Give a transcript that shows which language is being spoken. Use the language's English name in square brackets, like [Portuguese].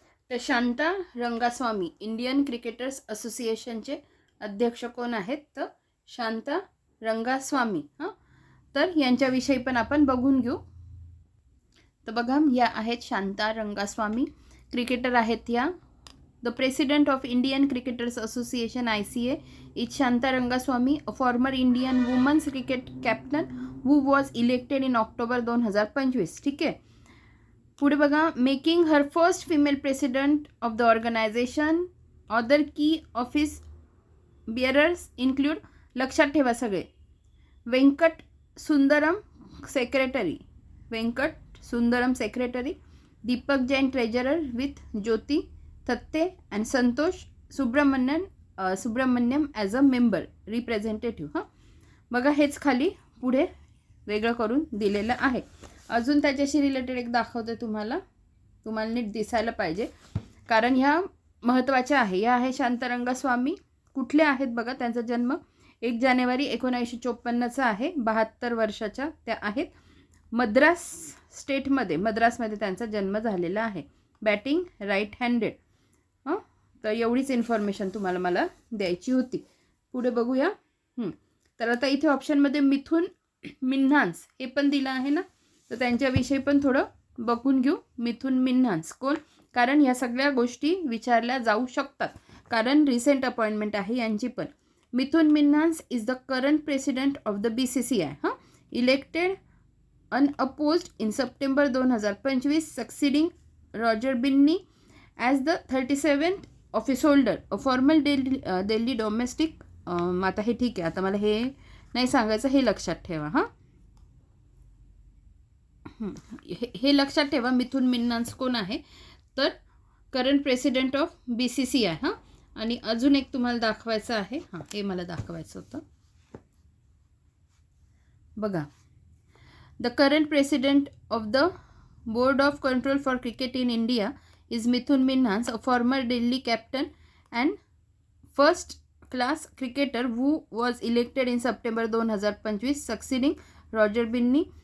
[Marathi] तर Shanta Rangaswamy. Indian cricketers असोसिएशनचे अध्यक्ष कोण आहेत? तर शांता रंगास्वामी. हां, तर यांच्याविषयी पण आपण बघून घेऊ. तर बघा, या आहेत शांता रंगास्वामी. क्रिकेटर आहेत या. [English] The President of Indian Cricketers Association ICA is Shanta Rangaswamy, a former Indian women's cricket captain who was elected in October 2025. [Marathi] ठीक आहे. पुढे बघा, [English] Making her first female president of the organisation. Other key office bearers include, [Marathi] लक्षात ठेवा सगळे, [English] Venkat Sundaram secretary, Venkat Sundaram secretary, Deepak Jain treasurer with Jyoti Thatte and Santosh Subramanian Subramaniam as a member representative. [Marathi] हां, बघा हेच खाली पुढे वेगळं करून दिलेलं आहे. अजून त्याच्याशी रिलेटेड एक दाखवते तुम्हाला नीट दिसायला पाहिजे, कारण ह्या महत्त्वाच्या आहे. या आहे शांतारंग स्वामी. कुठले आहेत बघा, त्यांचा जन्म 1 जानेवारी 1954चा आहे. 72 वर्षाच्या त्या आहेत. मद्रासमध्ये त्यांचा जन्म झालेला आहे. [English] Batting right handed. [Marathi] हां, तर एवढीच इन्फॉर्मेशन तुम्हाला मला द्यायची होती. पुढे बघूया. तर आता इथे ऑप्शनमध्ये मिथुन मिन्हास हे पण दिलं आहे ना, तर त्यांच्याविषयी पण थोडं बघून घेऊ. मिथुन मिन्हास कोण, कारण ह्या सगळ्या गोष्टी विचारल्या जाऊ शकतात, कारण रिसेंट अपॉइंटमेंट आहे यांची पण. [English] Mithun Minhas is the current president of the BCCI. हां, elected unopposed in September 2025, succeeding Roger Binney as the 37th office holder, a formal Delhi domestic. [Marathi] आता हे ठीक आहे, आता मला हे नाही सांगायचं, हे लक्षात ठेवा. हां, हे लक्षात ठेवा. [English] Mithun Minhas [Marathi] कोण आहे, तर [English] Current president of BCCI. [Marathi] हां, आणि अजून एक तुम्हाला दाखवायचं आहे. हां, हे मला दाखवायचं होतं. [English] बघा, the current president of the Board of Control for Cricket in India is Mithun Minhas, a former Delhi captain and first class cricketer who was elected in September 2025, succeeding Roger Binney.